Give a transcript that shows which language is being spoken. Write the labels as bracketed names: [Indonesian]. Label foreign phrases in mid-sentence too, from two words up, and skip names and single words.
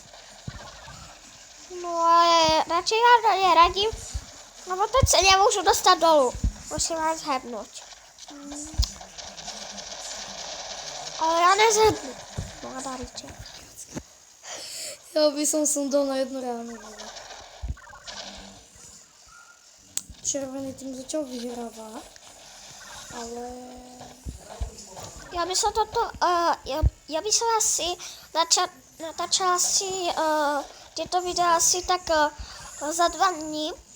[Slovak] No ale radšej vám to neradím, lebo teď se nemôžu dostať dolu. Musím vás zhebnúť. Ale ja nezhebnu. No a daríte. Ja by som dal na jednu ránu. Červený tým začal vyhrávať. ale... [Czech] Já myslím toto, já bych asi natáčela si tyto videa asi tak za 2 dny.